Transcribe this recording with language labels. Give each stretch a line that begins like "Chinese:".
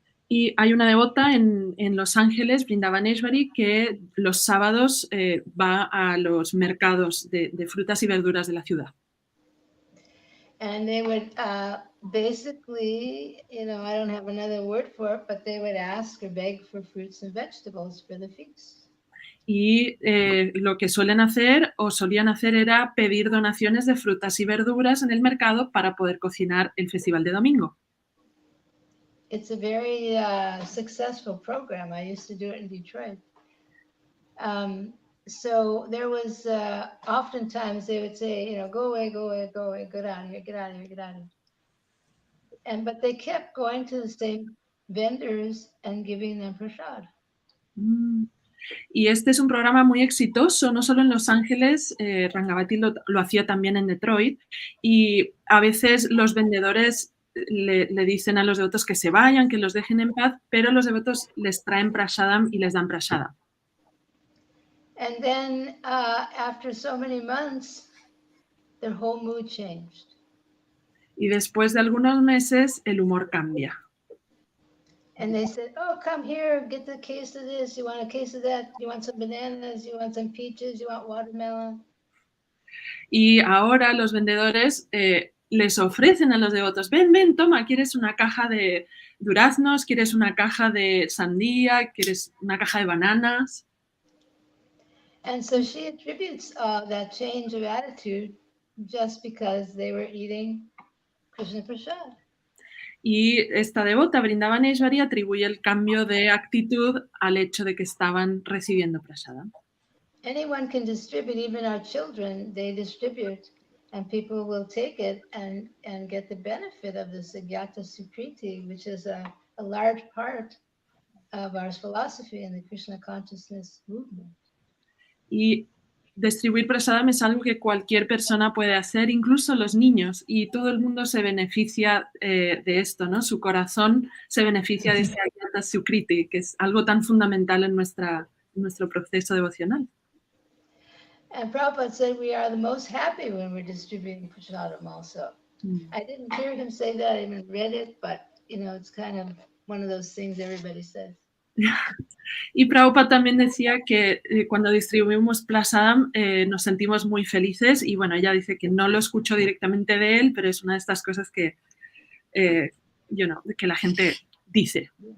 Spanish: Y hay una devota en Los Ángeles, Vrindavaneshwari, que los sábados va a los mercados de frutas y verduras de la ciudad.
English: And they would basically, I don't have another word for it, but they would ask or beg for fruits and vegetables for the feast.
Spanish: Y lo que suelen hacer o solían hacer era pedir donaciones de frutas y verduras en el mercado para poder cocinar el festival de domingo.
English: It's a very successful program. I used to do it in Detroit. So there was oftentimes they would say, go away, go away, go away, get out of here, get out of here, get out of here. But they kept going to the same vendors and giving them prasad.
Spanish: Y este es un programa muy exitoso, no solo en Los Ángeles, Rangavati lo hacía también en Detroit, y a veces los vendedores le dicen a los devotos que se vayan, que los dejen en paz, pero los devotos les traen prasadam y les dan prasadam.
English: And then after so many months, their whole mood changed.
Spanish: Y después de algunos meses, el humor cambia.
English: And they said, oh, come here, get a case of this, you want a case of that, you want some bananas, you want some peaches, you want watermelon.
Spanish: Y ahora los vendedores les ofrecen a los devotos, ven, toma, ¿quieres una caja de duraznos? ¿Quieres una caja de sandía? ¿Quieres una caja de bananas?
English: And so she attributes that change of attitude just because they were eating Krishna Prasad.
Spanish: Y esta devota, Vrindavaneshwari, atribuye el cambio de actitud al hecho de que estaban recibiendo prasadam.
English: Anyone can distribute, even our children, they distribute, and people will take it and get the benefit of the Sagyata Sukriti, which is a large part of our philosophy in the Krishna consciousness movement.
Spanish: Y distribuir prasadam es algo que cualquier persona puede hacer, incluso los niños, y todo el mundo se beneficia de esto, ¿no? Su corazón se beneficia de Sagyata Sukriti, que es algo tan fundamental en nuestro proceso devocional.
English: And Prabhupada said we are the most happy when we're distributing prasadam also. I didn't hear him say that, I even read it, but it's kind of one of those things everybody says.
Spanish: Y Prabhupada también decía que cuando distribuimos prasadam nos sentimos muy felices y bueno, ella dice que no lo escuchó directamente de él, pero es una de estas cosas que, que la gente dice.